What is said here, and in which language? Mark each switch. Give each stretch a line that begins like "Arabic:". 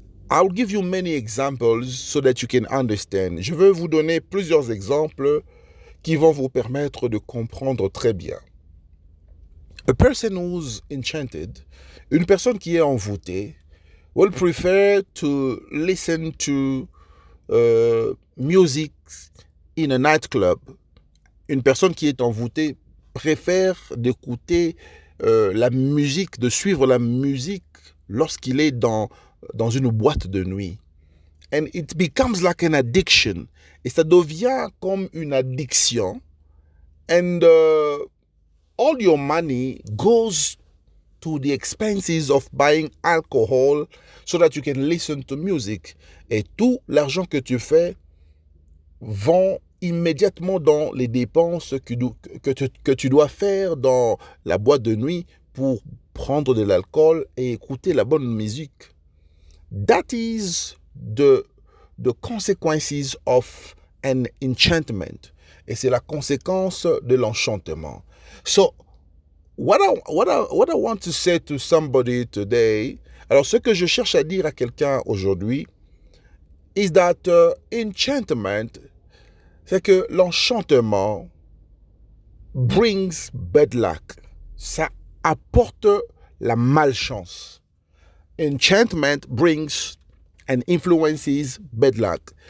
English: I'll give you many examples so that you can understand.
French: Je vais vous donner plusieurs exemples qui vont vous permettre de comprendre très bien.
English: A person who's enchanted,
French: une personne qui est envoûtée,
English: will prefer to listen to music in a nightclub.
French: Une personne qui est envoûtée préfère d'écouter la musique, de suivre la musique lorsqu'il est dans une boîte de nuit.
English: And it becomes like an addiction.
French: Et ça devient comme une addiction.
English: And all your money goes to the expenses of buying alcohol so that you can listen to music.
French: Et tout l'argent que tu fais vont immédiatement dans les dépenses que tu dois faire dans la boîte de nuit pour prendre de l'alcool et écouter la bonne musique.
English: That is the consequences of an enchantment.
French: Et c'est la conséquence de l'enchantement.
English: So, what I want to say to somebody today,
French: alors ce que je cherche à dire à quelqu'un aujourd'hui,
English: is that enchantment,
French: c'est que l'enchantement
English: brings bad luck.
French: Ça apporte la malchance.
English: Enchantment brings and influences bad luck.